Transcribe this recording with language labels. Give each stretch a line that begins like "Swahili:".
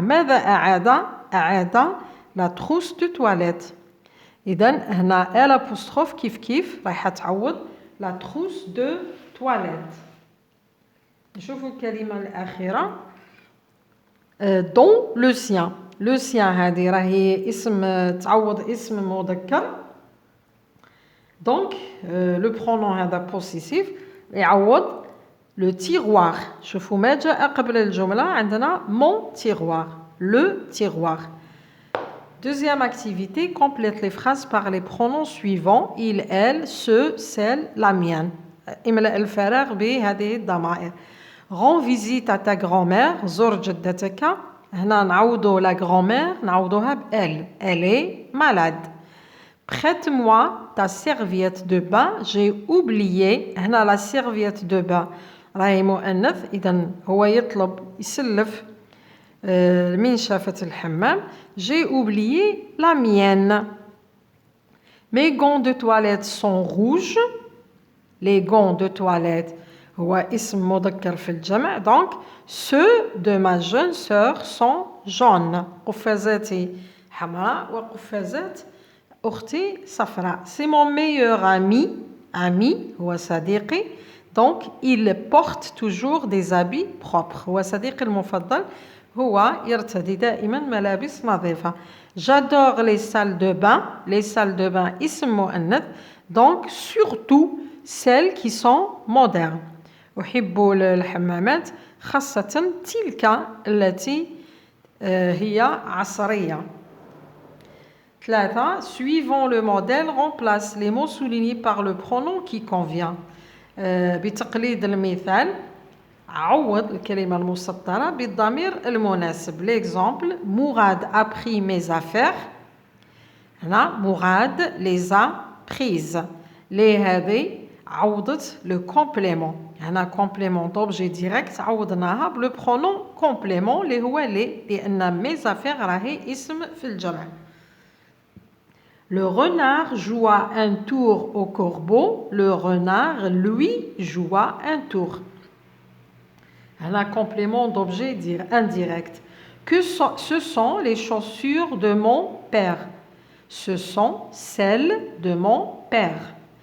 Arabic: ماذا أعاد
French: la trousse de toilette.
Arabic: إذن هنا
French: l'apostrophe
Arabic: كيف رايحة تعوض
French: la trousse de toilette.
Arabic: نشوفوا الكلمة الأخيرة
French: dans le sien. Le sien
Arabic: هذه راهي اسم تعوض اسم مذكر.
French: Donc le pronom هذا possessif يعوض le tiroir.
Arabic: شوفوا ما جاء قبل الجملة عندنا
French: mon tiroir. Le tiroir. Deuxième activité, complète les phrases par les pronoms suivants. Il, elle, ce, celle, la mienne.
Arabic: املأ الفراغ بهذه الضمائر.
French: Rends visite à ta grand-mère.
Arabic: زور جدتك. هنا نعوضوا
French: la grand-mère
Arabic: نعوضوها بelle.
French: Elle est malade. Prête-moi ta serviette de bain. J'ai oublié.
Arabic: هنا
French: la serviette de bain
Arabic: راهي مؤنث. إذن هو يطلب يسلف المنشفة الحمام.
French: J'ai oublié la mienne. Mes gants de toilette sont rouges. Les gants de toilette
Arabic: هو اسم مذكر في الجمع.
French: Donc ceux de ma jeune sœur sont jaunes.
Arabic: قفازاتي حمراء وقفازات أختي صفراء.
French: C'est mon meilleur ami
Arabic: هو صديقي.
French: Donc il porte toujours des habits propres.
Arabic: هو صديقي المفضل هو يرتدي دائما ملابس نظيفة.
French: J'adore les salles de bain. Les salles de bain
Arabic: اسم مؤنث.
French: Donc surtout celles qui sont modernes.
Arabic: أحب الحمامات خاصة تلك التي هي عصرية. 3.
French: Suivant le modèle, remplace les mots soulignés par le pronom qui convient.
Arabic: بتقليد المثال عوض الكلمة المسطرة بالضمير المناسب.
French: L'exemple, Mourad a pris mes affaires.
Arabic: هنا
French: Mourad les a prises. Les
Arabic: هذه عوضت
French: le complément.
Arabic: هنا
French: complément d'objet direct
Arabic: عوضناها بلو pronom complément اللي هو لأن
French: mes affaires
Arabic: راهي اسم في الجمع.
French: Le renard joua un tour au corbeau. Le renard, lui, joua un tour. Un complément d'objet indirect. Ce sont les chaussures de mon père. Ce sont celles de mon père.